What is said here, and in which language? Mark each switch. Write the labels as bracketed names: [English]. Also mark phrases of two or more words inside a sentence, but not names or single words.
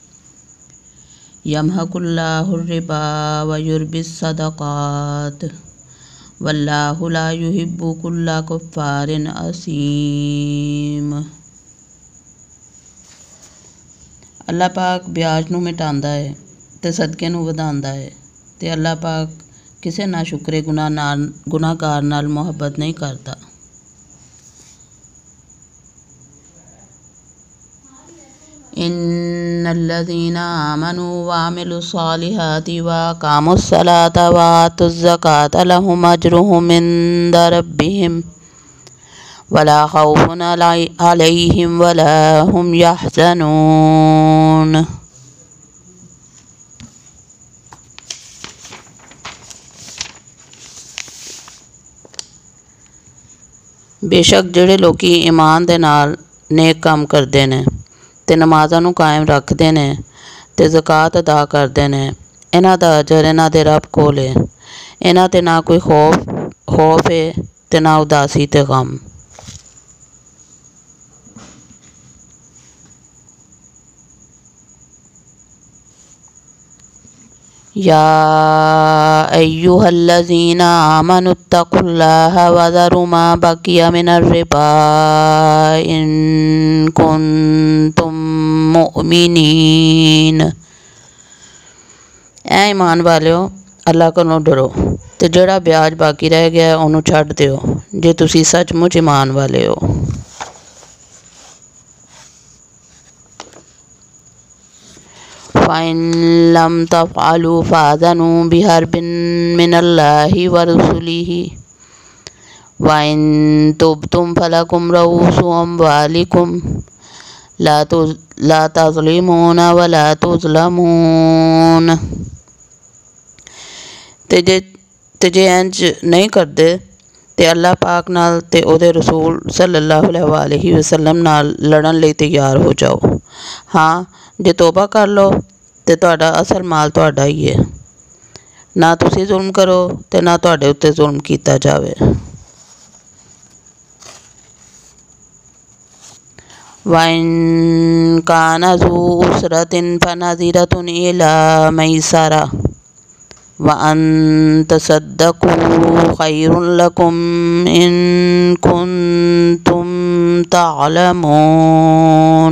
[Arabic] یمحق اللہ الربا ویربی الصدقات واللہ لا یحب کل کفار اثیم۔ [Punjabi] اللہ پاک بیاج نو مٹاندا ہے تے صدقے نو وداندا ہے تے اللہ پاک کسے نہ شکرے گناہ گار نال محبت نہیں کرتا۔ [Arabic] ان الذين آمنوا وعملوا الصالحات واقاموا الصلاة وآتوا الزكاة لهم اجرهم عند ربهم ولا خوف عليهم ولا هم يحزنون۔ [Punjabi] بے شک جڑے لوکی ایمان دے نال نیک کام کردے نے تے نمازاں نوں قائم رکھدے نے تے زکوٰۃ ادا کردے نے، انہاں دا اجر انہاں دے رب کول ہے، انہاں تے نہ کوئی خوف ہے تے نہ اداسی تے غم۔ [Arabic] یا ایھا الذین آمنوا اتقوا اللہ وذروا ما بقی من الربا ان کنتم مؤمنین۔ [Punjabi] اے ایمان والیو اللہ کولوں ڈرو تے جڑا بیاج باقی رہ گیا ہے انہوں چھڈ دیو جے تسی سچ مچ ایمان والے ہو۔ [Arabic] فَإِن لَّمْ تَفْعَلُوا فَأْذَنُوا بِحَرْبٍ مِّنَ اللَّهِ وَرُسُلِهِ وَإِن تُبْتُمْ فَلَكُمْ رُءُوسُ أَمْوَالِكُمْ لا تظلمون ولا تظلمون۔ [Punjabi] تے جے انج نہیں کردے تے اللہ پاک نال تے او دے رسول صلی اللہ علیہ وسلم نال لڑن لئی تیار ہو جاؤ۔ ہاں جے توبہ کر لو تے تہاڈا اصل مال تہاڈا ہی ہے، نہ تسی ظلم کرو تے نہ تہاڈے اُتے ظلم کیتا جاوے۔ [Arabic] وَإِن كَانَ ذُو عُسْرَةٍ فَنَظِرَةٌ إِلَىٰ مَيْسَرَةٍ وَأَن تَصَدَّقُوا خَيْرٌ لَكُمْ إِن كُنتُمْ تَعْلَمُونَ۔